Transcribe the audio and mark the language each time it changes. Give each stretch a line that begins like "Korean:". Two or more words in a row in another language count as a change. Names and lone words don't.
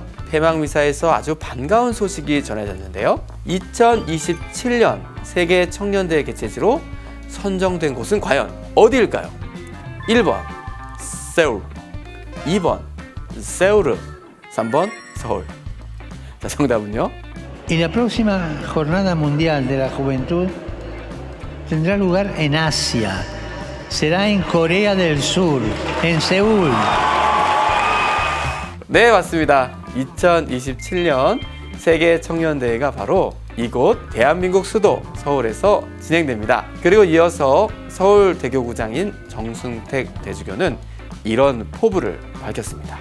Korean: 폐막미사에서 아주 반가운 소식이 전해졌는데요. 2027년 세계 청년대회 개최지로 선정된 곳은 과연 어디일까요? 1번 세울, 2번 세우르, 3번 서울. 자, 정답은요?
Spanish: Y la próxima Jornada Mundial de la Juventud tendrá lugar en Asia. Será en Corea del Sur, en Seúl.
Korean: 네, 맞습니다. 2027년 세계 청년대회가 바로 이곳 대한민국 수도 서울에서 진행됩니다. 그리고 이어서 서울대교구장인 정승택 대주교는 이런 포부를 밝혔습니다.